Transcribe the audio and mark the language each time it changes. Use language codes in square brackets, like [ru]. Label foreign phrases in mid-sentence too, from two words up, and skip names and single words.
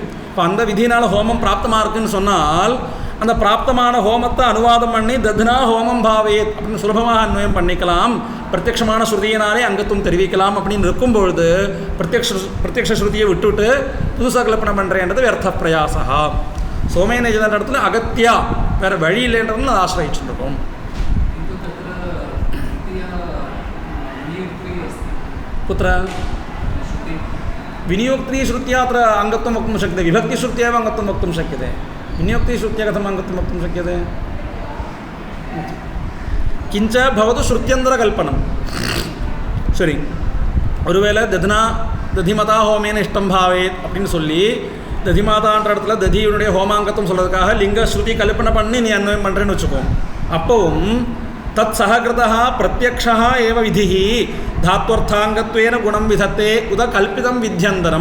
[ta] இப்போ அந்த விதினால் ஹோமம் பிராப்தமாக இருக்குன்னு சொன்னால் அந்த பிராப்தமான ஹோமத்தை அனுவாதம் பண்ணி [sa] दध्ना होमं भवेत् [ta] அப்படின்னு சுலபமாக அன்வயம் பண்ணிக்கலாம். பிரத்யக்ஷமான ஸ்ருதியினாலே அங்கத்துவம் தெரிவிக்கலாம் அப்படின்னு இருக்கும்பொழுது பிரத்யக்ஷ ஸ்ருதியை விட்டுவிட்டு புதுசாக கல்பனை பண்ணுறேன்றது வியர்த்த பிரயாசா. சோமேன இடத்துல அகத்தியா வேறு வழி இல்லைன்றதுன்னு அதை ஆசிரியிச்சுட்டு இருக்கோம். [sa] कुत्र विनियोक्तिश्रुत्या अत्र अङ्गत्वं वक्तुं शक्यते, विभक्तिश्रुत्या एव अङ्गत्वं वक्तुं शक्यते. विनियोक्तिश्रुत्या कथम् अङ्गत्वं वक्तुं शक्यते? किञ्च भवतु श्रुत्यन्तरकल्पनं. [ta] சரி, ஒருவேளை [sa] दधिमाता होमेन इष्टं भवेत् [ta] அப்படின்னு சொல்லி ததிமாதான்ற இடத்துல ததியுடைய ஹோமாங்கத்துவம் சொல்கிறதுக்காக லிங்க ஸ்ருதி கல்பனை பண்ணி நீ அன்வயம் பண்ணுறேன்னு வச்சுக்கோ. [sa] அப்பவும் तत् सहकृतः प्रत्यक्षः एव विधिः धात्वर्थाङ्गत्वेन गुणं विधत्ते उत कल्पितम् विद्यान्तरम्.